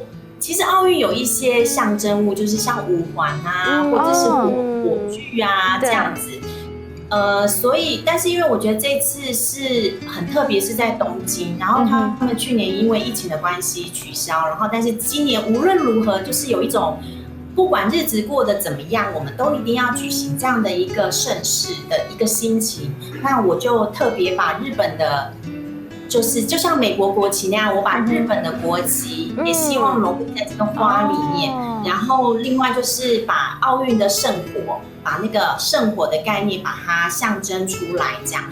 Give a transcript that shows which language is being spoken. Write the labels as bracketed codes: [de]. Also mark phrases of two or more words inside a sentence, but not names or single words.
[zh] 其實奧運有一些象徵物，就是像五環啊，或者是火炬啊這樣子。所以，但是因為我覺得這次是很特別，是在東京，然後他們去年因為疫情的關係取消，然後但是今年無論如何，就是有一種不管日子過得怎麼樣，我們都一定要舉行這樣的一個盛事的一個心情。那我就特別把日本的就是就像美国国旗那样，我把日本的国旗也希望融入在这个花里面。然后另外就是把奥运的圣火，把那个圣火的概念把它象征出来，这样。